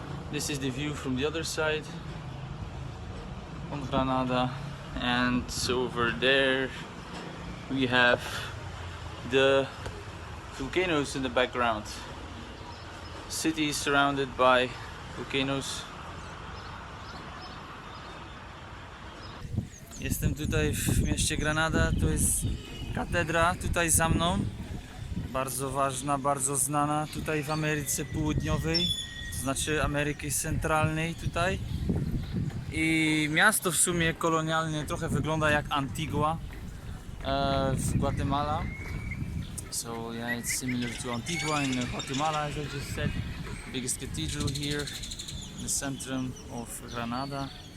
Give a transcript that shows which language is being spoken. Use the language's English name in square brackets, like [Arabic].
[English] This is the view from the other side on Granada, and over there we have the volcanoes in the background. City surrounded by volcanoes. [Polish] Jestem tutaj w mieście Granada, to jest katedra tutaj za mną, bardzo ważna, bardzo znana tutaj w Ameryce Południowej, to znaczy Ameryki Centralnej tutaj. I miasto w sumie kolonialnie trochę wygląda jak Antigua w Guatemala. [English] So yeah, it's similar to Antigua in Guatemala, as I just said. Biggest cathedral here in the center of Granada.